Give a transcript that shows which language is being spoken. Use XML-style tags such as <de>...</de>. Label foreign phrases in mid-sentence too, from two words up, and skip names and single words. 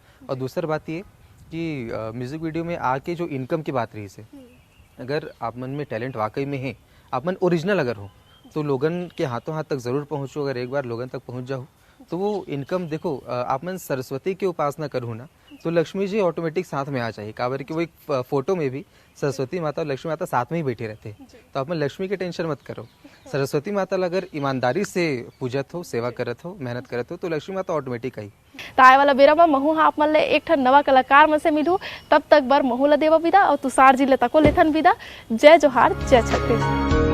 <hne>और दूसरी बात ये कि</hne> <en>music video</en> <hne>में आके जो इनकम की बात रही से, अगर आप मन में टैलेंट वाकई में है, आप मन ओरिजिनल अगर हो, तो लोगन के हाथों हाथ तक ज़रूर पहुँचो। अगर एक बार लोगन तक पहुँच जाओ तो वो इनकम देखो, आप मन सरस्वती की उपासना करूँ ना तो लक्ष्मी जी ऑटोमेटिक साथ में आ जाए, काबर कि वो एक फोटो में भी सरस्वती माता और लक्ष्मी माता साथ में ही बैठे रहते हैं। तो आप मन लक्ष्मी की टेंशन मत करो, सरस्वती माता अगर ईमानदारी से पूजत हो, सेवा करत हो, मेहनत करत हो, तो लक्ष्मी माता ऑटोमेटिक आई। तो आए वाला बेरा में महू हाँ आप मन ले एक ठन नवा कलाकार मन से मिलू, तब तक बर महू ला देवा विदा और तुषार जी ले तको लेथन विदा। जय जोहार, जय छत्तीसगढ़।</hne>